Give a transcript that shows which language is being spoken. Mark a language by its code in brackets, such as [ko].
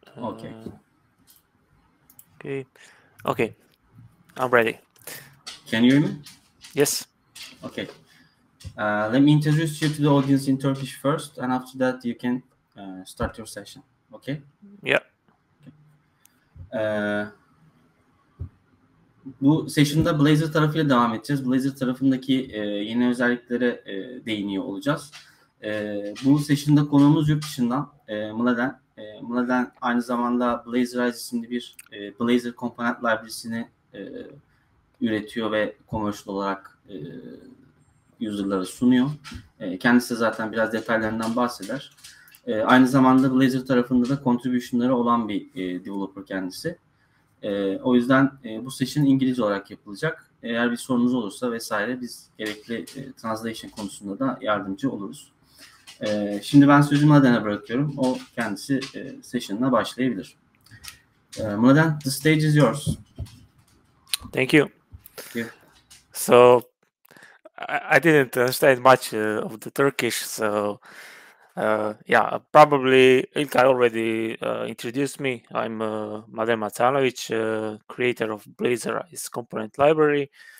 [en] Okay. Okay, okay, I'm ready. Can you hear me? Yes. Okay. Let me introduce you to the audience in Turkish first, and after that, you can start your session. Okay? Yeah. [tr] Ee, Bu session'da Blazor tarafıyla devam edeceğiz. Blazor tarafındaki yeni özelliklere değiniyor olacağız. Bu session'da konuğumuz yurt dışından Mladen. Mladen aynı zamanda Blazor isimli bir Blazor Component Library'sini üretiyor ve commercial olarak user'lara sunuyor. Kendisi zaten biraz detaylarından bahseder. Aynı zamanda Blazor tarafında da contribution'ları olan bir developer kendisi. O yüzden bu session İngilizce olarak yapılacak. Eğer bir sorunuz olursa vesaire biz gerekli translation konusunda da yardımcı oluruz. Şimdi ben sözü Mladen'e bırakıyorum. O kendisi session'ına başlayabilir. [en] Mladen, the stage is yours. Thank you. Yeah. So I didn't understand much of the Turkish, so yeah, probably Ilkay already introduced me. I'm Mladen Macanović, creator of Blazor is component library.